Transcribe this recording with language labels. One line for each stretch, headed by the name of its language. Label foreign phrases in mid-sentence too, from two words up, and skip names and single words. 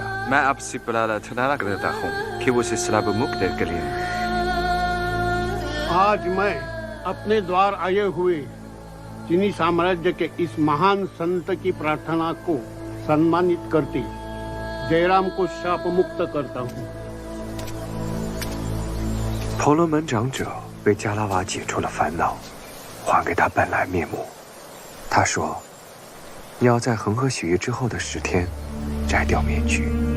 Hindi: मैं आपसे प्रार्थना करता हूँ कि वो से श्राप मुक्त करें। आज मैं अपने द्वार आए हुए चीनी साम्राज्य के इस महान संत की प्रार्थना को सम्मानित करती जयराम को शाप मुक्त करता हूँ।
Chinese: 婆罗门长者被加拉瓦解除了烦恼，还给他本来面目。他说：“你要在恒河许愿之后的10天摘掉面具。”